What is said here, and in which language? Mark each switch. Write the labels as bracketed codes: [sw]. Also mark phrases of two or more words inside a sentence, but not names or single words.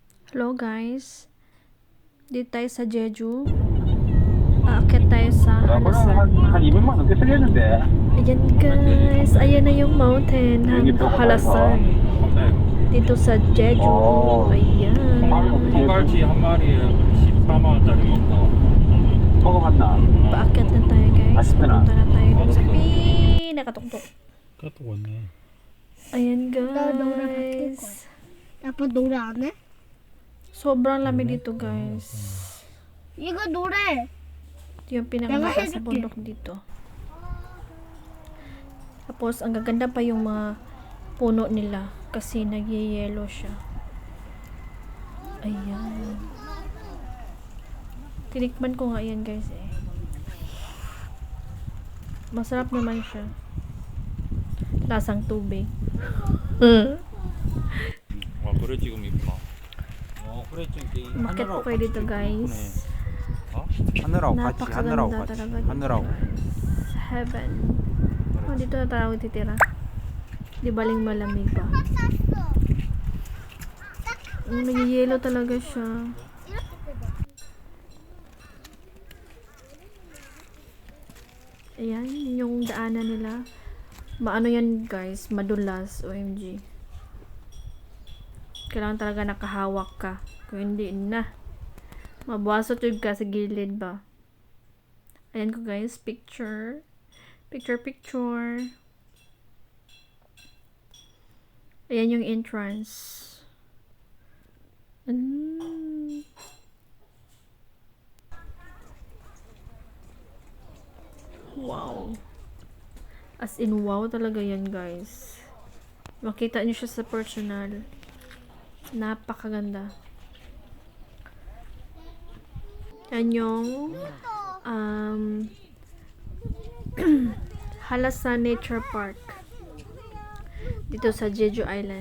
[tl] Hello guys, dito tayo sa Jeju. Aakyat tayo sa Halasan [ko] 한 [en] Mountain. [ko] 200만 넘게 틀렸는데. [tl] Ayan guys, ayan na yung mountain ng Halasan. Dito sa Jeju. Ayan. [ko] 통갈치 한 마리에 14만 원짜리 먹고. 먹어봤나? [tl] Paakyat na tayo guys. Pupunta na tayo dun sa pinakatuktok. [ko] 그것도 왔네. [tl] Ayan [ko] 노래 [en] guys. [ko] 아빠 노래 안 해? [tl] Sobrang lamig dito guys. [ko] 이거 노래. [tl] Ito yung pinakamataas sa bundok dito. Tapos, ang gaganda pa yung mga puno nila kasi nagyayelo siya. Ayan. Tinikman ko nga yan guys eh. Masarap naman siya. Lasang tubig. [ko] 그래 지금 이쁘다. 그래 지금 [tl] Umakyat po kayo dito guys. [ko] 하늘하고 같이 [tl] Napakaganda talaga dito [ko] 하늘하고. [tl] guys. Heaven. Oh, dito na tayo titira. Di baling malamig pa. Nagyayelo talaga siya. Ayan, yun yung daanan nila. Maano yan guys, madulas, OMG. Kailangan talaga nakahawak ka. Kung hindi na, mabasot yung ka sa gilid ba. Ayan ko guys, picture. Picture. Ayan yung entrance. [en] Wow. As in, [tl] wow talaga yan guys. Makita nyo siya sa personal. Napakaganda. Yan yung Halasan Nature Park dito sa Jeju Island.